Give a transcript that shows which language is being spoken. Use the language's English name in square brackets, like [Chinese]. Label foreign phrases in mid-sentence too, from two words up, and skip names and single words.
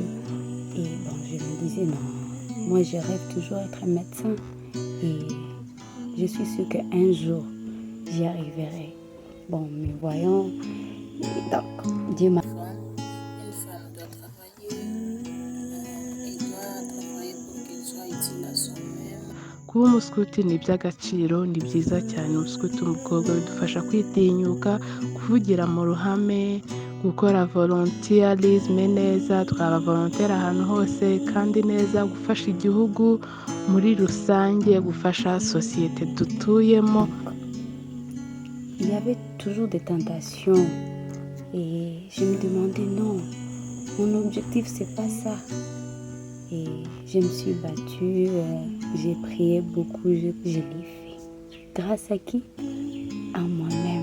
[French] Et bon, je me disais non, moi je rêve toujours d'être médecin et je suis sûre qu'un jour j'y arriverai. Bon, mais voyons, donc Dieu m'a... Une femme doit travailler, elle doit travailler pour qu'elle soit utile à soi-même. [Kinyarwanda] Kuba umuskuti ni iby'agaciro, ni byiza cyane. Umuskuti umukobwa bidufasha kwitinyuka, kuvugira mu ruhame, gukora volonteerisme neza, tukaba volontaire ahantu hose kandi neza, gufasha igihugu muri rusange, gufasha sosiyete dutuyemo. [French] Il y avait toujours des tentations et je me demandais non, mon objectif c'est pas ça. Et je me suis battue, j'ai prié beaucoup, je l'ai fait. Grâce à qui? À moi-même.